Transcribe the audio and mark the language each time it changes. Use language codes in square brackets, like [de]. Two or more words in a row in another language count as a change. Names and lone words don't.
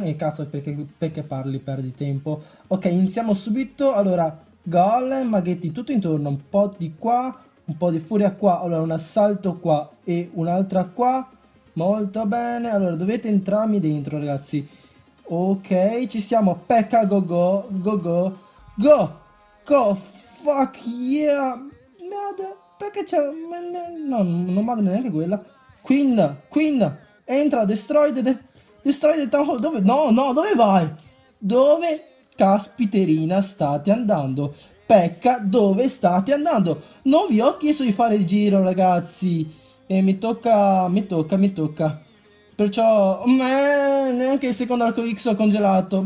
[it] E cazzo, perché parli, perdi tempo. Ok, iniziamo subito. Allora, golem, maghetti tutto intorno, un po' di qua, un po' di furia qua, allora un assalto qua e un'altra qua, molto bene. Allora dovete entrarmi dentro ragazzi. Ok, ci siamo, pekka, [en] go go, go go, go, go, fuck yeah, [it] merda, perché c'è, no, non vado neanche quella. Queen, entra, [en] destroy the town hall, [it] dove, no, dove vai? Dove caspiterina state andando? Pekka, dove state andando? Non vi ho chiesto di fare il giro ragazzi. E mi tocca. Perciò neanche il secondo arco X ho congelato.